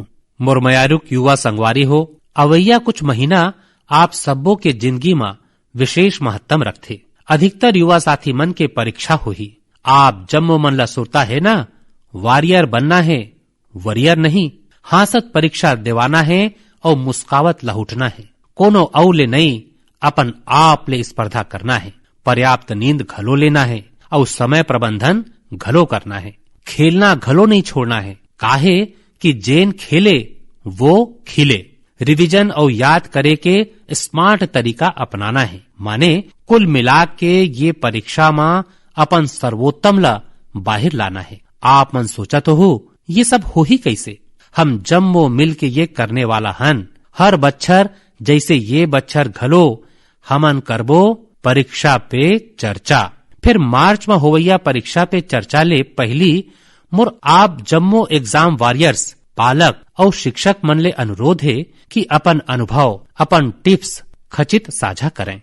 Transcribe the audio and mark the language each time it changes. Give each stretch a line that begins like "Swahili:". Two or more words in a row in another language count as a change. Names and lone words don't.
Chhattisgarhi: मोरमयारुक युवा संगवारी हो, अवैया कुछ महीना आप सबों के जिंदगी में विशेष महत्व रखते। अधिकतर युवा साथी मन के परीक्षा हुई। आप जम्मो मन ला सुरता है ना, वॉरियर बनना है, वरियर नहीं। हासत परीक्षा देवाना है और मुस्कावत लहुटना है। कोनो औ ले नहीं, अपन आप ले स्पर्धा करना है। पर्याप्त नींद घलो लेना है और समय प्रबंधन घलो करना है। खेलना घलो नहीं छोड़ना है, काहे कि जेन खेले वो खिले। रिवीजन और याद करे के स्मार्ट तरीका अपनाना है। माने कुल मिला के ये परीक्षा में अपन सर्वोत्तम ला बाहर लाना है। आप मन सोचा तो हो ये सब हो ही कैसे। हम जम्मो मिल के ये करने वाला हन। हर बच्चर जैसे ये बच्चर घलो हमन करबो परीक्षा पे चर्चा। फिर मार्च में होवैया परीक्षा पे चर्चा ले पहली मोर आप जम्मो
English: exam warriors
Chhattisgarhi: पालक और शिक्षक मन ले अनुरोध है कि अपन अनुभव, अपन टिप्स खचित साझा करें।